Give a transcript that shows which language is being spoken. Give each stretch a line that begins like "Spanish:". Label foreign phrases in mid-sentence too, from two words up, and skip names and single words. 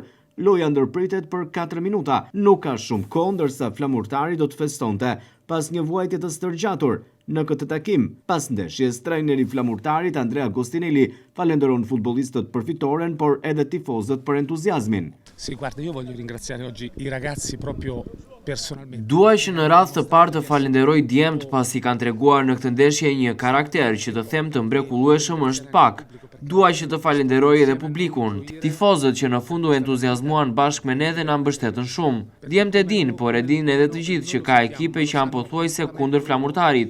Albanian: Loja ndërpritet për 4 minuta. Nuk ka shumë kohë, ndërsa Flamurtari do të festonte pas një vuajtje të stërgjatur. Në këtë takim, pas ndeshjes, trajneri i Flamurtarit Andrea Agostinelli falenderon futbollistët për fitoren, por edhe tifozët për entuziazmin.
Italian: Sì, guarda, io voglio ringraziare oggi i ragazzi proprio personalmente.
Albanian: Duaj që në radhë të parë të falenderoj djemt pasi kanë treguar në këtë ndeshje një karakter që të them të mrekullueshëm është pak. Duaj që të falenderoj edhe publikun, tifozët që në fund u entuziazmuan bashkë me ne dhe na mbështetën shumë. Djemt e din, por e din edhe të gjithë që ka ekipe që janë pothuajse kundër Flamurtarit.